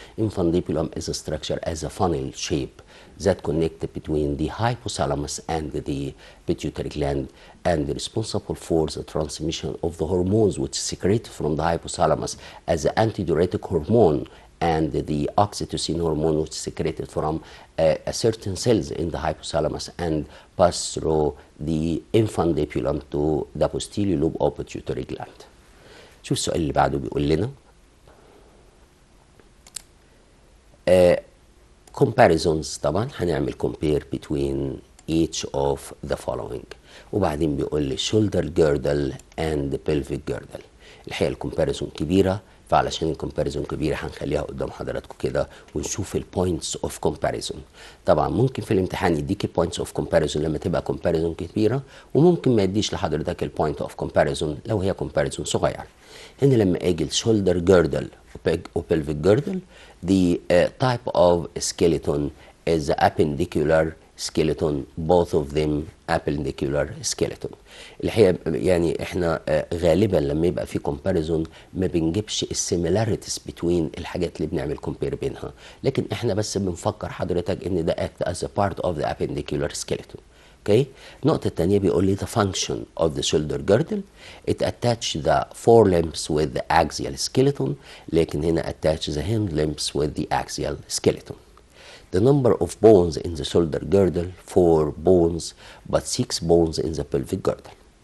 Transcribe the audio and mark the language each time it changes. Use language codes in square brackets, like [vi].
[en] Infundibulum is a structure as a funnel shape that connect between the hypothalamus and the pituitary gland and responsible for the transmission of the hormones which secrete from the hypothalamus as the antidiuretic hormone and the oxytocin hormone which is secreted from a certain cells in the hypothalamus and pass through the infundibulum to the posterior lobe of pituitary gland. [ar] شوف السؤال اللي بعده بيقول لنا comparisons. طبعا هنعمل [en] compare between each of the following، [ar] وبعدين بيقول لي [en] shoulder girdle and pelvic girdle. [ar] الحقيقة الكومباريزون كبيرة، فعلشان الكومباريزون كبيرة هنخليها قدام حضراتكم كده ونشوف البوينتس اوف كومباريزون. طبعا ممكن في الامتحان يديك البوينتس اوف كومباريزون لما تبقى كومباريزون كبيرة، وممكن ما يديش لحضرتك البوينت اوف كومباريزون لو هي كومباريزون صغير. هنا لما اجي [en] الشولدر جيردل وبلفيك girdle, the type of skeleton is the appendicular skeleton, both of them appendicular skeleton. [ar] الحقيقة يعني احنا غالبا لما يبقى في comparison ما بنجيبش السيميلاريتيز بين الحاجات اللي بنعمل compare بينها، لكن احنا بس بنفكر حضرتك ان ده [en] act as a part of the appendicular skeleton. Okay. [ar] النقطة الثانية بيقول لي [en] the function of the shoulder girdle it attach the forelimbs with the axial skeleton، [ar] لكن هنا [en] attach the hind limbs with the axial skeleton. The number of bones in the shoulder girdle 4 bones but 6 bones in the pelvic girdle.